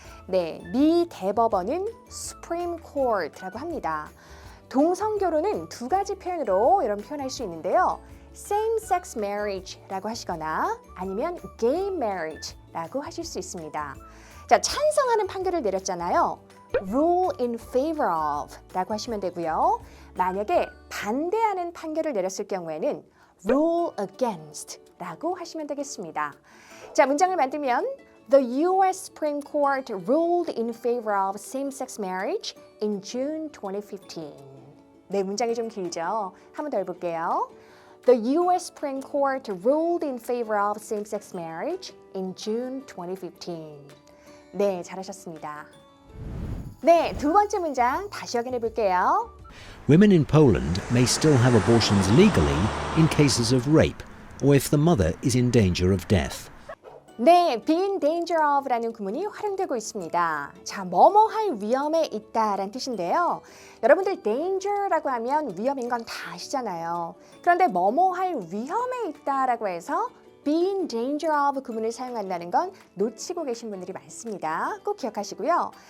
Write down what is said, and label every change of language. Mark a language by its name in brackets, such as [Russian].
[Korean] 네, 미 대법원은 Supreme Court라고 합니다. 동성 결혼은 두 가지 표현으로 여러분 표현할 수 있는데요. Same-sex marriage라고 하시거나 아니면 gay marriage라고 하실 수 있습니다. 자, 찬성하는 판결을 내렸잖아요. Rule in favor of 라고 하시면 되고요. 만약에 반대하는 판결을 내렸을 경우에는 Rule against 라고 하시면 되겠습니다. 자, 문장을 만들면 [English] The U.S. Supreme Court ruled in favor of same-sex marriage in June 2015. [Korean] 네, 문장이 좀 길죠? 한 번 더 해볼게요. [English] The U.S. Supreme Court ruled in favor of same-sex marriage in June 2015. [Korean] 네, 잘하셨습니다. 네, 두 번째 문장 다시 확인해 볼게요. [English] Women in Poland may still have abortions legally in cases of rape or if the mother is in danger of death. [Korean] 네, be in danger of라는 구문이 활용되고 있습니다. 자, 뭐뭐 할 위험에 있다라는 뜻인데요. 여러분들 danger라고 하면 위험인 건 다 아시잖아요. 그런데 뭐뭐 할 위험에 있다라고 해서 be in danger of 구문을 사용한다는 건 놓치고 계신 분들이 많습니다. 꼭 기억하시고요.